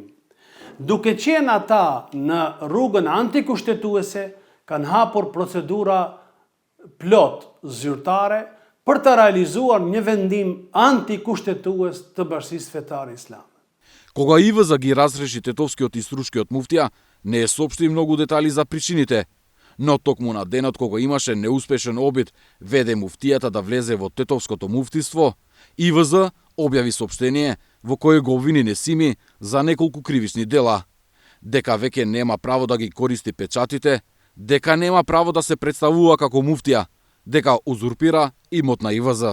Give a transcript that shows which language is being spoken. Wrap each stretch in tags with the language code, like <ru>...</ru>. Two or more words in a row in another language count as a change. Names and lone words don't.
<sq>Duke qenë ata në rrugën antikushtetuese, kanë hapur procedura plot zyrtare për të realizuar një vendim antikushtetues të Bashkisë Fetare Islame.</sq> <mk>Кога ИВЗ ги разреши тетовскиот и струшкиот муфтија, не соопшти многу детали за причините, но токму на денот кога имаше неуспешен обид веде муфтијата да влезе во тетовското муфтиство, ИВЗ објави соопштение во кое го обвини Несими за неколку кривични дела, дека веќе нема право да ги користи печатите, дека нема право да се представува како муфтија, дека узурпира имот на ИВЗ.</mk>